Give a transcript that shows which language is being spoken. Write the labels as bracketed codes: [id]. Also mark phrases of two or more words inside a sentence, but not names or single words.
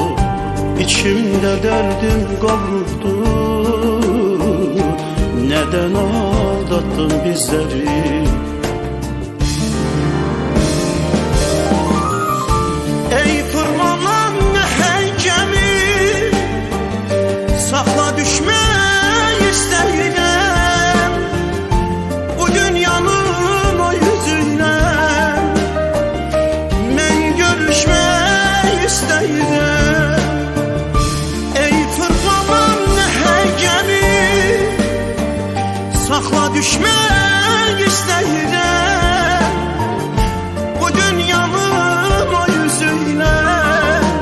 [tr] İçimde derdim kavruldu. Neden aldattın bizleri? Ey fırlanan hey gemi, [az] sakla düşmək istəyirəm bu dünyanın o yüzündən. Mən görüşmək istəyirəm. Ey fırlanan hey gemi, sakla düşmək istəyirəm bu dünyanın o yüzündən.